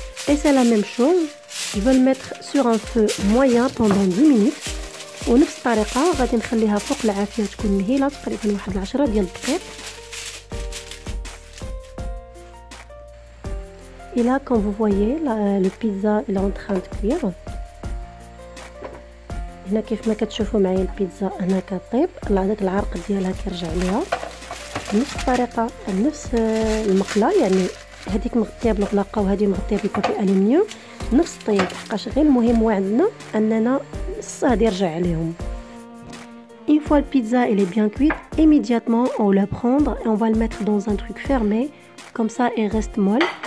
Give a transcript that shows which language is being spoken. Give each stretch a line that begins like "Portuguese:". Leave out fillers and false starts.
French: Et c'est la même chose, je vais le mettre sur un feu moyen pendant 10 minutes.
Arabic: ونفس الطريقه غادي نخليها فوق العافيه تكون مهيله تقريبا واحد 10 ديال الدقائق.
French: Et là, comme vous voyez, le pizza il est en train de cuire.
Arabic: هنا كيف ما كتشوفوا معايا البيتزا هنا كطيب، هذاك العرق ديالها كيرجع ليها بنفس الطريقه نفس المقله. يعني هذيك مغطيه بالغلاقه وهذه مغطيه بالبابي الومنيوم نفس الطيب، حقاش غير المهم عندنا اننا الصهد يرجع عليهم.
French: Une fois le pizza elle est bien cuite, immédiatement on va le prendre et on va le mettre dans un truc fermé, comme ça il reste molle.